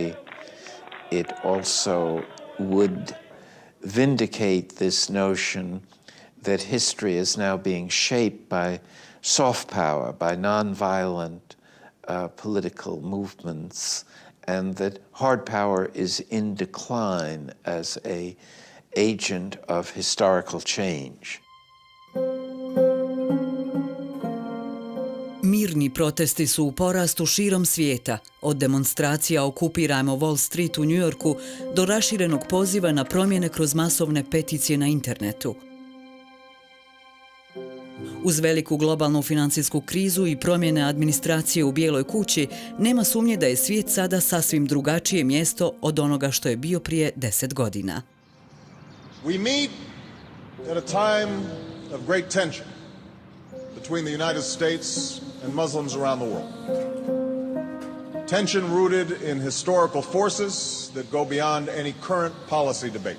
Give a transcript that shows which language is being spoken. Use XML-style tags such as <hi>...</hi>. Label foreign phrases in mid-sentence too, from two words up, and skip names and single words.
<en>It also would vindicate this notion that history is now being shaped by soft power, by nonviolent political movements, and that hard power is in decline as an agent of historical change.</en> <hr>Mirni protesti su u porastu širom svijeta, od demonstracija Okupirajmo Wall Street u Njujorku do raširenog poziva na promjene kroz masovne peticije na internetu. Uz veliku globalnu financijsku krizu i promjene administracije u Bijeloj kući, nema sumnje da je svijet sada sasvim drugačije mjesto od onoga što je bio prije 10 godina.</hr> <en>We meet at a time of great tension between the United States and Muslims around the world. Tension rooted in historical forces that go beyond any current policy debate.</en>